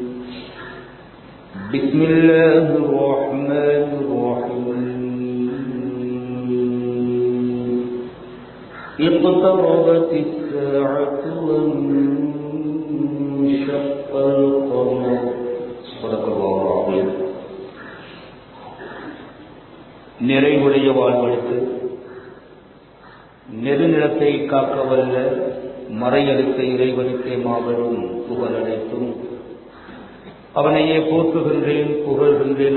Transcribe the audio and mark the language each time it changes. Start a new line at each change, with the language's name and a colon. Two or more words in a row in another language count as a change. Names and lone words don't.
Arabic: بسم الله الرحمن الرحيم اقتربت الساعة وانشق القمر صدق الله العظيم.
Tamil: நிறைவுடைய வாழ்வெடுத்து நெருநிலத்தை காக்க வல்ல மறையளித்த இறைவனுக்கே மாபெரும் புகழடைத்தும் அவனையே போற்றுகின்றேன், புகழ்கின்றேன்.